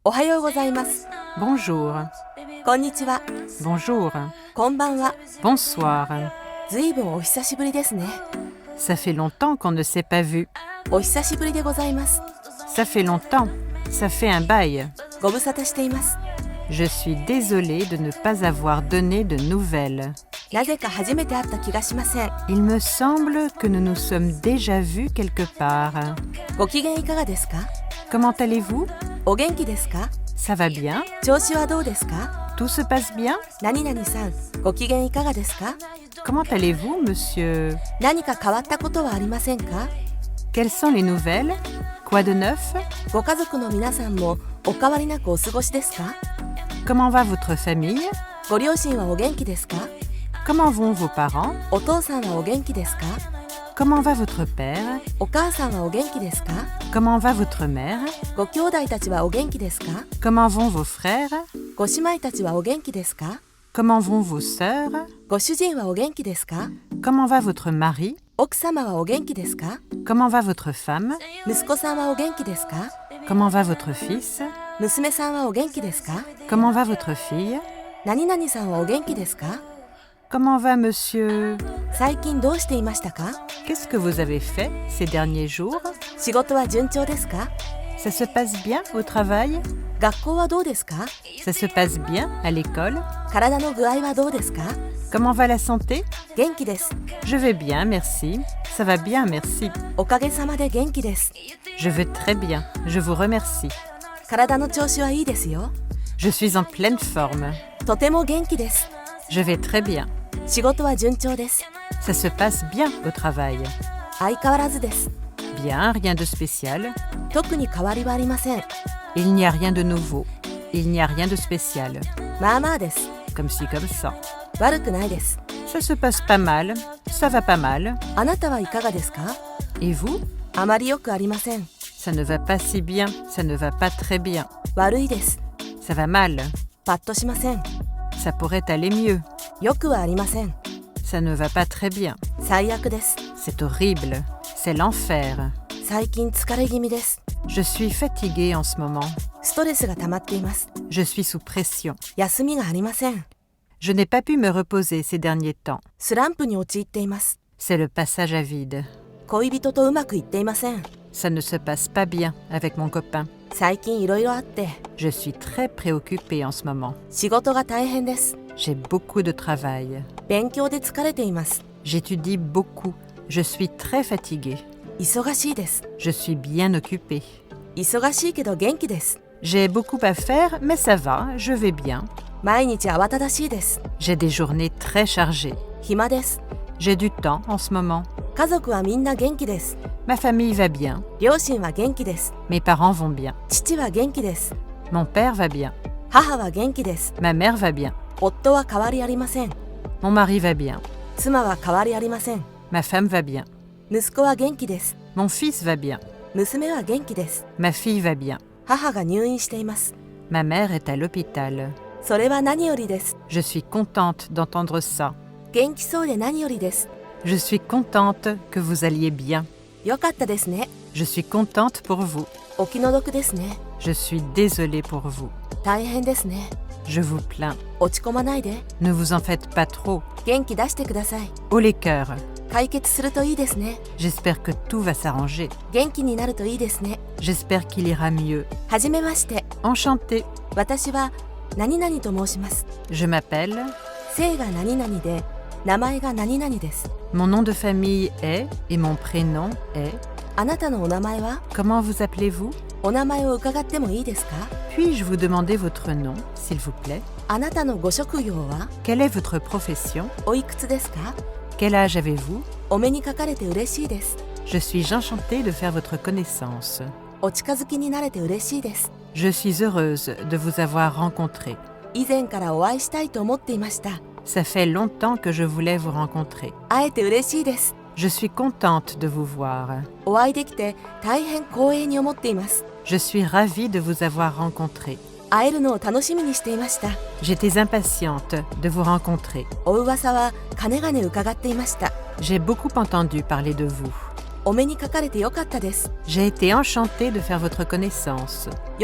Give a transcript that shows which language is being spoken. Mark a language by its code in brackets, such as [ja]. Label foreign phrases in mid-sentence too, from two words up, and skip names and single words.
[ja] おはようございます。 [fr] Bonjour. [ja] こんにちは。 [fr] Bonjour. [ja] こんばんは。 [fr] Bonsoir. [ja] ずいぶんお久しぶりですね。 [fr] Ça fait longtemps qu'on ne s'est pas vu. [ja] お久しぶりでございます。 [fr] Ça fait longtemps. Ça fait un bail. [ja] ご無沙汰しています。 [fr] Je suis désolée de ne pas avoir donné de nouvelles. [ja] なぜか初めて会った気がしません。 [fr] Il me semble que nous nous sommes déjà vus quelque part. [ja] ご機嫌いかがですか？ [fr] Comment allez-vous? [ja] お元気ですか？ [fr] Ça va bien? [ja] 調子はどうですか？ [fr] Tout se passe bien? [ja] 何々さん、ご機嫌いかがですか？ [fr] Comment allez-vous, monsieur? [ja] 何か変わったことはありませんか？ [fr] Quelles sont les nouvelles? Quoi de neuf? [ja] ご家族の皆さんもお変わりなくお過ごしですか？ [fr] Comment va votre famille? [ja] ご両親はお元気ですか？ [fr] Comment vont vos parents? [ja] お父さんはお元気ですか？ [fr] Comment va votre père? [ja] お母さんはお元気ですか？ [fr] Comment va votre mère? [ja] ご兄弟たちはお元気ですか？ [fr] Comment vont vos frères? [ja] ご姉妹たちはお元気ですか？ [fr] Comment vont vos sœurs? [ja] ご主人はお元気ですか？ [fr] Comment va votre mari? [ja] 奥様はお元気ですか？ [fr] Comment va votre femme? [ja] 息子さんはお元気ですか？ [fr] Comment va votre fils? [ja] 娘さんはお元気ですか？ [fr] Comment va votre fille? [ja] 何々さんはお元気ですか？ [fr] Comment va monsieur? [ja] 最近どうしていましたか？ [fr] Qu'est-ce que vous avez fait ces derniers jours? [ja] 仕事は順調ですか？ [fr] Ça se passe bien au travail? [ja] 学校はどうですか？ [fr] Ça se passe bien à l'école? [ja] 体の具合はどうですか？ [fr] Comment va la santé? [ja] 元気です。 [fr] Je vais bien, merci. Ça va bien, merci. [ja] おかげさまで元気です。 [fr] Je vais très bien, je vous remercie. [ja] 体の調子はいいですよ。 [fr] Je suis en pleine forme. [ja] とても元気です。 [fr] Je vais très bien. [ja] 仕事は順調です。 [fr] Ça se passe bien au travail. [ja] 相変わらずです。 [fr] Bien, rien de spécial. [ja] 特に変わりはありません。 [fr] Il n'y a rien de nouveau. Il n'y a rien de spécial. [ja] まあまあです。 [fr] Comme ci, comme ça. [ja] 悪くないです。 [fr] Ça se passe pas mal. Ça va pas mal. [ja] あなたはいかがですか？ [fr] Et vous? [ja] あまりよくありません。 [fr] Ça ne va pas si bien. Ça ne va pas très bien. [ja] 悪いです。 [fr] Ça va mal. [ja] パッとしません。 [fr] Ça pourrait aller mieux. [ja] よくはありません。 [fr] Ça ne va pas très bien. [ja] 最悪です。 [fr] C'est horrible. C'est l'enfer. [ja] 最近疲れ気味です。 [fr] Je suis fatiguée en ce moment. [ja] ストレスが溜まっています。 [fr] Je suis sous pression. [ja] 休みがありません。 [fr] Je n'ai pas pu me reposer ces derniers temps. [ja] スランプに陥っています。 [fr] C'est le passage à vide. [ja] 恋人とうまくいっていません。 [fr] Ça ne se passe pas bien avec mon copain. [ja] 最近いろいろあって、 [fr] Je suis très préoccupée en ce moment. [ja] 仕事が大変です。 [fr] J'ai beaucoup de travail. [ja] 勉強で疲れています。 [fr] J'étudie beaucoup. Je suis très fatiguée. [ja] 忙しいです。 [fr] Je suis bien occupée. [ja] 忙しいけど元気です。 [fr] J'ai beaucoup à faire, mais ça va, je vais bien. [ja] 毎日慌ただしいです。 [fr] J'ai des journées très chargées. [ja] 暇です。 [fr] J'ai du temps en ce moment. [ja] 家族はみんな元気です。 [fr] Ma famille va bien. [ja] 両親は元気です。 [fr] Mes parents vont bien. [ja] 父は元気です。 [fr] Mon père va bien. [ja] 母は元気です。 [fr] Ma mère va bien. [ja] 夫は変わりありません。 [fr] Mon mari va bien. [ja] 妻は変わりありません。 [fr] Ma femme va bien. [ja] 息子は元気です。 [fr] Mon fils va bien. [ja] 娘は元気です。 [fr] Ma fille va bien. [ja] 母が入院しています。 [fr] Ma mère est à l'hôpital. [ja] それは何よりです。 [fr] Je suis contente d'entendre ça. [ja] 元気そうで何よりです。 [fr] Je suis contente que vous alliez bien. [ja] よかったですね。 [fr] Je suis contente pour vous. [ja] お気の毒ですね。 [fr] Je suis désolée pour vous. [ja] 大変ですね。 [fr] Je vous plains. [ja] 落ち込まないで。 [fr] Ne vous en faites pas trop. [ja] 元気出してください。 [fr] Haut les cœurs. [ja] 解決するといいですね。 [fr] J'espère que tout va s'arranger. [ja] 元気になるといいですね。 [fr] J'espère qu'il ira mieux. [ja] はじめまして。 [fr] Enchantée. [ja] 私は何々と申します。 [fr] Je m'appelle. [ja] 姓が何々で、名前が何々です。 [fr] Mon nom de famille est et mon prénom est. [ja] あなたのお名前は？ [fr] Comment vous appelez-vous? [ja] お名前を伺ってもいいですか？ [fr] Puis-je vous demander votre nom, s'il vous plaît? [ja] あなたのご職業は？ [fr] Quelle est votre profession? [ja] おいくつですか？ [fr] Quel âge avez-vous? [ja] お目にかかれて嬉しいです。 [fr] Je suis enchantée de faire votre connaissance. [ja] お近づきになれて嬉しいです。 [fr] Je suis heureuse de vous avoir rencontré. [ja] 以前からお会いしたいと思っていました。 [fr] Ça fait longtemps que je voulais vous rencontrer. [ja] 会えて嬉しいです。 [fr] Je suis contente de vous voir. [ja] お会いできて大変光栄に思っています。 [fr] Je suis ravie de vous avoir rencontré. [ja] 会えるのを楽しみにしていました。 [fr] J'étais impatiente de vous rencontrer. [ja] お噂はかねがね伺っていました。 [fr] J'ai beaucoup entendu parler de vous. [ja] お目にかかれてよかったです。 [fr] J'ai été enchantée de faire votre connaissance.